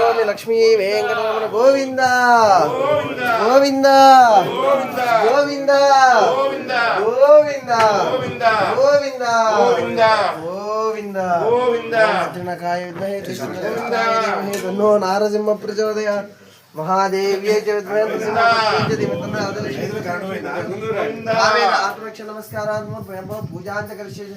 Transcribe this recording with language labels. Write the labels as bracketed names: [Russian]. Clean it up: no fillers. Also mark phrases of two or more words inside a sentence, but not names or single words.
[Sanskrit] లక్ష్మీ వెంకటరమణ గోవింద గోవింద గోవింద గోవింద గోవింద గోవింద అర్జునకాయ విద్మహే కృష్ణకాయ తన్నో నారసింహ ప్రచోదయాత్ महादेव्यै च विद्महे नृसिंहपत्न्यै च धीमहि आत्मरक्षा नमस्कारात् पूजां च करिष्ये।